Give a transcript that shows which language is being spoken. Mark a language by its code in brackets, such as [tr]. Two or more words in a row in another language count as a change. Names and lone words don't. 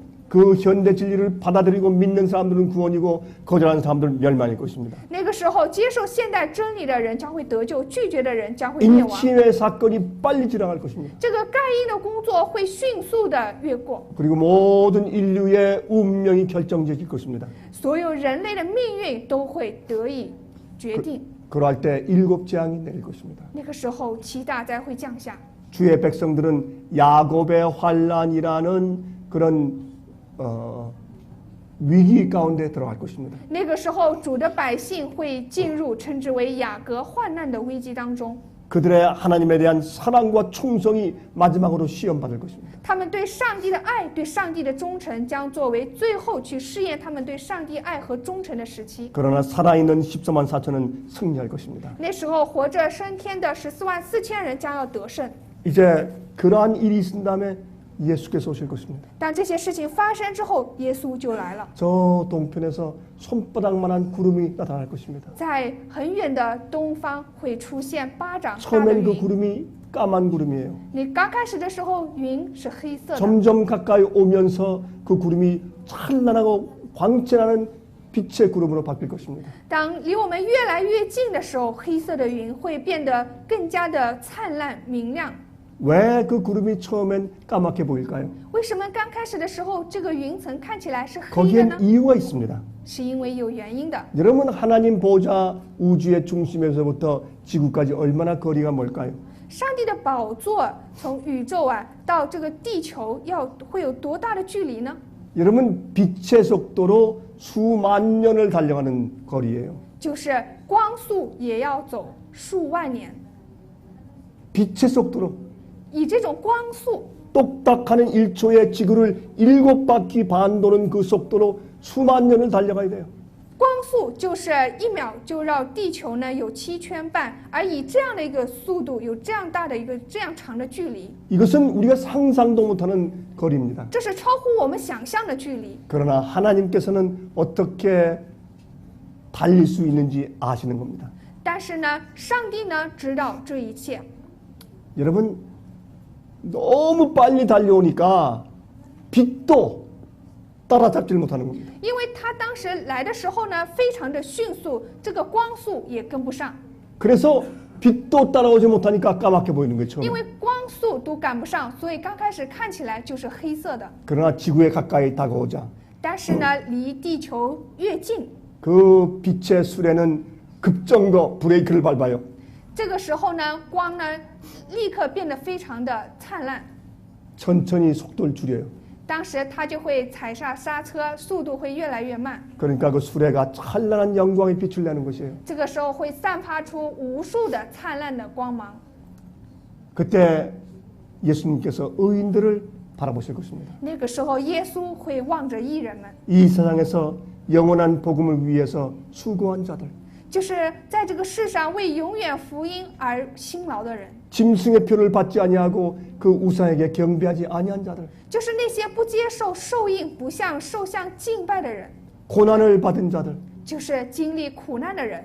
[ko] 그 현대 진리를 받아들이고 믿는 사람들은 구원이고 거절하는 사람들은 멸망일 것입니다. [zh] 那个时候，接受现代真理的人将会得救，拒绝的人将会灭亡。 [ko] 인침의 사건이 빨리 지나갈 것입니다. [zh] 这个盖因的工作会迅速的越过， [ko] 그리고 모든 인류의 운명이 결정적일 것입니다. [zh] 所有人类的命运都会得以决定。 [ko] 그럴 때 7 재앙이 내릴 것입니다. [zh] 那个时候，七大灾会降下。 [ko] 주의 백성들은 야곱의 환란이라는 그런 위기 가운데 들어갈 것입니다. [zh] 那个时候，主的百姓会进入称之为雅各患难的危机当中。 [ko] 그들의 하나님에 대한 사랑과 충성이 마지막으로 시험받을 것입니다. [zh] 他们对上帝的爱、对上帝的忠诚，将作为最后去试验他们对上帝爱和忠诚的时期。 [ko] 그러나 살아있는 14만 4천은 승리할 것입니다. [zh] 那时候，活着升天的144000人将要得胜。 [ko] 이제 그러한 일이 있은 다음에 예수께서 오실 것입니다. [zh] 当这些事情发生之后，耶稣就来了。 [ko] 저 동편에서 손바닥만한 구름이 나타날 것입니다. [zh] 在很远的东方会出现巴掌大的 [ko] 처음엔 그 [zh] 云。 [ko] 구름이 까만 구름이에요. [zh] 你刚开始的时候，云是黑色的， [ko] 점점 가까이 오면서 그 구름이 찬란하고 광채나는 빛의 구름으로 바뀔 것입니다. [zh] 当离我们越来越近的时候，黑色的云会变得更加的灿烂明亮。 [ko] 왜 그 구름이 처음엔 까맣게 보일까요? [zh] 为什么刚开始的时候这个云层看起来是黑的呢？ [ko] 거기엔 이유가 있습니다. [zh] 是因为有原因的。 [ko] 여러분 하나님 보좌 우주의 중심에서부터 지구까지 얼마나 거리가 멀까요? [zh] 上帝的宝座从宇宙到这个地球会有多大的距离呢？ [ko] 여러분 빛의 속도로 수만 년을 달려가는 거리예요. [zh] 就是光速也要走数万年， [ko] 빛의 속도로 [zh] 以这种光速， [ko] 똑딱하는 1초에 지구를 7바퀴 반 도는 그 속도로 수만 년을 달려가야 돼요. [zh] 光速就是1秒就绕地球呢有7圈半，而以这样的一个速度，有这样大的一个这样长的距离， [ko] 이것은 우리가 상상도 못하는 거리입니다. [zh] 这是超乎我们想象的距离。 [ko] 그러나 하나님께서는 어떻게 달릴 수 있는지 아시는 겁니다. [zh] 但是呢，上帝呢知道这一切。 [ko] 여러분 너무 빨리 달려오니까 빛도 따라잡지를 못하는 겁니다. [zh] 因为他当时来的时候呢，非常的迅速，这个光速也跟不上， [ko] 그래서 빛도 따라오지 못하니까 까맣게 보이는 거예요. [zh] 因 [ko] 처음에. [zh] 为光速都赶不上，所以刚开始看起来就是黑色的。 [ko] 그러나 지구에 가까이 다가오자 [zh] 但是呢，离地球越近， [ko] 그 빛의 수레는 급정거 브레이크를 밟아요. [zh] 这个时候呢，光呢立刻变得非常的灿烂。 [ko] 천천히 속도를 줄여요. [zh] 当时他就会踩下刹车，速度会越来越慢。 [ko] 그러니까 그 수레가 찬란한 영광의 빛을 내는 것이에요. [zh] 这个时候会散发出无数的灿烂的光芒。 [ko] 그때 예수님께서 의인들을 바라보실 것입니다. [zh] 那个时候，耶稣会望着义人们， [ko] 이 세상에서 영원한 복음을 위해서 수고한 자들, [zh] 就是在这个世上为永远福音而辛劳的人， [ko] 짐승의 표를 받지 아니하고 그 우상에게 경배하지 아니한 자들, [zh] 就是那些不接受受印、不向兽像敬拜的人， [ko] 고난을 받은 자들, [zh] 就是经历苦难的人，